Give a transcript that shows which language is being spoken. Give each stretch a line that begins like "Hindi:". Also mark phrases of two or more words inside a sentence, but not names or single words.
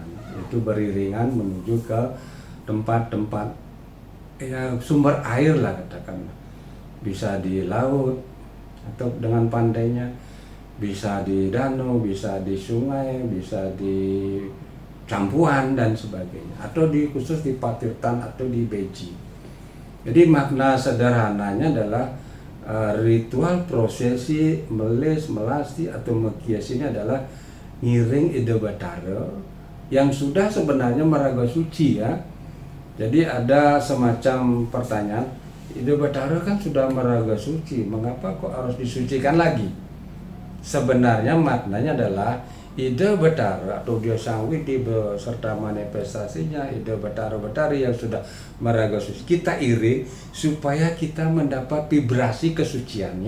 Indonesian: Itu beriringan menuju ke tempat-tempat ya, sumber air lah katakanlah, bisa di laut atau dengan pantainya, bisa di danau, bisa di sungai, bisa di campuran dan sebagainya, atau di khusus di Patirtan atau di Beji. Jadi makna sederhananya adalah ritual prosesi melis, melasti atau mekias ini adalah
Balinese: ngiring ide batara
Indonesian: yang sudah sebenarnya
Balinese: meraga suci
Indonesian: ya. Jadi ada semacam pertanyaan, ide batara kan sudah
Balinese: meraga suci,
Indonesian: mengapa kok harus disucikan lagi? Sebenarnya maknanya adalah ide batara atau dia sangwidi beserta manifestasinya, ide batara-batari yang sudah
Balinese: meraga suci,
Indonesian: kita iri supaya kita mendapat vibrasi kesuciannya.